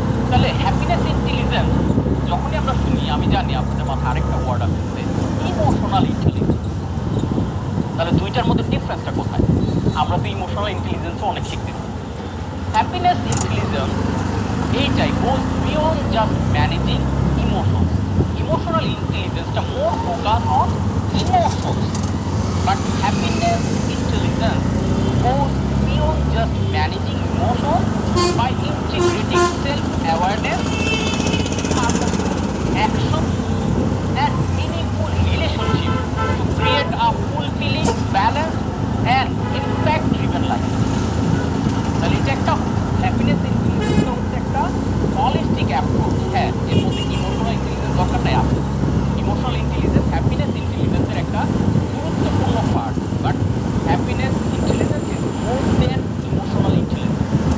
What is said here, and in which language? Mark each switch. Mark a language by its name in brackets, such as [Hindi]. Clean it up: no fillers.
[Bangla] তাহলে happiness intelligence যখনই আমরা শুনি, আমি জানি আপনাদের মাথায় আরেকটা ওয়ার্ড আসছে, ইমোশনাল ইন্টেলিজেন্স। তাহলে দুইটার মধ্যে ডিফারেন্সটা কোথায়? আমরা তো ইমোশনাল ইন্টেলিজেন্সও অনেক শিখতেছি। [English] Happiness intelligence এইটাই goes beyond just managing emotions. Emotional ইন্টেলিজেন্সটা more focus on emotions, but happiness intelligence goes beyond just managing emotions by integrating self-awareness, purposeful action, and meaningful relationship to create a fulfilling, balanced, and impact-driven life. [Bangla] তাহলে এটা একটা happiness intelligence হচ্ছে একটা holistic approach. হ্যাঁ, এর মধ্যে emotional intelligence দরকার নাই, আছে ইমোশনাল ইন্টেলিজেন্স হ্যাপিনেস ইন্টেলিজেন্সের একটা গুরুত্বপূর্ণ part, [English] But happiness intelligence is more than emotional intelligence.